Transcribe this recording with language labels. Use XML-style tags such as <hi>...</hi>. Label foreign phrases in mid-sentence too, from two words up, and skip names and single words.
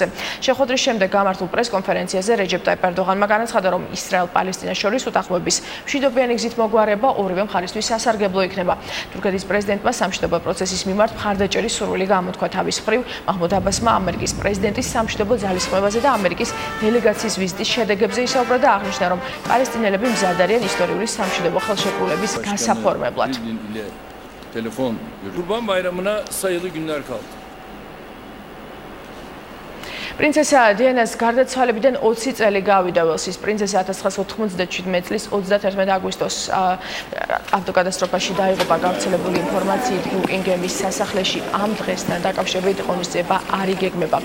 <ka>შეხვედრის შემდეგ გამართულ პრესკონფერენციაზე რეჯეპ ტაიპ ერდოღანმა განაცხადა, რომ ისრაელ-პალესტინას შორის უთანხმოების მშვიდობიანი გზით მოგვარება ორივე მხარისთვის სასარგებლო იქნება. თურქეთის პრეზიდენტმა სამშვიდობო პროცესის მიმართ მხარდაჭერის სურვილი გამოთქვა. თავის მხრივ მაჰმუდ აბასმა ამერიკის პრეზიდენტის სამშვიდობო ძალისხმევაზე და ამერიკის დელეგაციის ვიზიტის შედეგებზე ისაუბრა და აღნიშნა, რომ პალესტინელები მზად არიან ისტორიული სამშვიდობო ხელშეკრულების გასაფორმებლად.</ka> <tr>Telefon Kurban Bayramı'na sayılı günler kaldı.</tr> <ka>პრინცესა დიანას გარდაცვალებიდან 20 წელი გავიდა. ველსის პრინცესა 1997 წლის 31 აგვისტოს ავტოკატასტროფაში დაიღუპა. გავრცელებული ინფორმაციით ბუკინგემის სასახლეში ამ დღესთან დაკავშირებით ღონისძიება არ იგეგმება.</ka>